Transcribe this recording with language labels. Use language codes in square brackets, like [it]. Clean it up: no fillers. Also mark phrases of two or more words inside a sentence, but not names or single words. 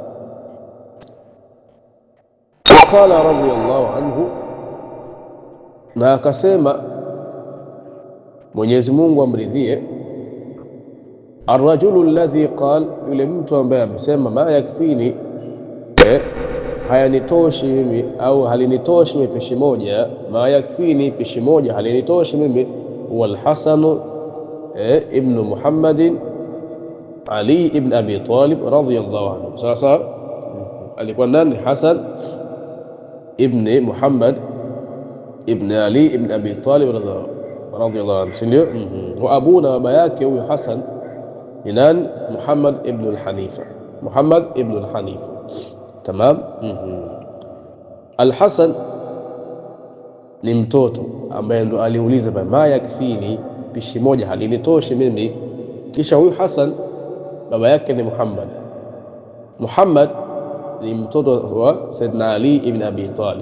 [ar] قال رضي الله عنه, [sw] na akasema Mwenyezi Mungu amridhie, [ar] الرجل الذي قال, [sw] yule mtu ambaye amesema [ar] ما يكفيني [sw] hayanitoshi mimi au halinitoshi mimi pishi moja, [ar] ما يكفيني, [sw] pishi moja halinitoshi mimi, huwa al-Hasan ibn Muhammadin Ali ibn Abi Talib [ar] رضي الله عنه. [sw] Sasa alikuwa nani? Hasan ibn Muhammad ibn Ali ibn Abi Talib [ar] رضي الله عنه, [sw] ndio. [ar] وأبونا, [sw] baba yake huyu Hasan ni nani? Muhammad ibn al-Hanifa, Muhammad ibn al-Hanifa. Tamam. Al-Hasan ni mtoto ambaye ndo aliuliza [ar] ما يكفيني, [sw] pishi moja halinitoshi mimi. Kisha huyu Hasan baba yake ni Muhammad. Muhammad ni mtoto wa Sayyidina Ali ibn Abi Talib.